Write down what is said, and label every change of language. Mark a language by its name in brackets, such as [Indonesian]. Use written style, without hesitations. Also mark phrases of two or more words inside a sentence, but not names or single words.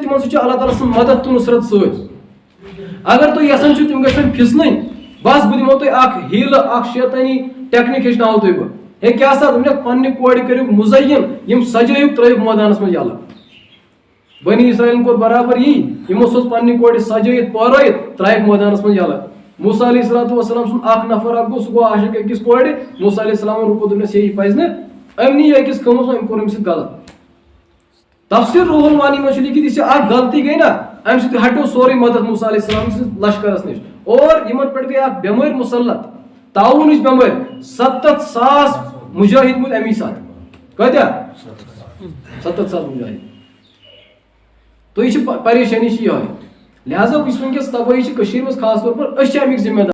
[Kashmiri] سۭتۍ چھُ اللہ تعالیٰ سٕنٛز مدد تہٕ نُصرت سۭتۍ اگر تُہۍ یژھان چھِو تِم گژھن پھسنٕنۍ بس بہٕ دِمو تۄہہِ اکھ ہیٖلہٕ اکھ شیطٲنی ٹیکنیٖک ہیٚچھناوو تۄہہِ بہٕ ہے کیاہ سا دوٚپنکھ پننہِ کورِ کٔرِو مُزین یِم سجٲیِکھ ترٲیِکھ مٲدانس منٛز یلہٕ بنی اسرائیلن کوٚر برابر یی یِمو سوز پننہِ کورِ سجٲیِتھ پٲرٲیِتھ ترٛایکھ مٲدانس منٛز یلہٕ موسیٰ [Arabic] علیہ الصلوٰۃ والسلام [Kashmiri] سُنٛد اکھ نفر اکھ گوٚو سُہ گوٚو عاشق أکِس کورِ موسیٰ علیہ السلامن رُکو دوٚپنس ہے یہِ پزِ نہٕ أمۍ نی أکِس کٲمس منٛز أمۍ کوٚر أمِس سۭتۍ غلط تفسیر روح المانی میں لکھت یہ اخ غلطی گئی نا ام سۭتۍ ہٹو سورے مدد موسیٰ [Arabic] علیہ السلام [Kashmiri] سٕنٛدِس لشکرس نش اور یمن پٮ۪ٹھ گئی اکھ بیمٲرۍ مسلط تعاونٕچ بیمٲرۍ 70,000 مجاہد موٗدۍ امی ساتہٕ کۭتیاہ 70,000 مجاہد تو یہ پریشانی یہ لہذا اس ونکس تباہی کشیر مز [Urdu] خاص طور پر [Kashmiri] امیک ذمہ دار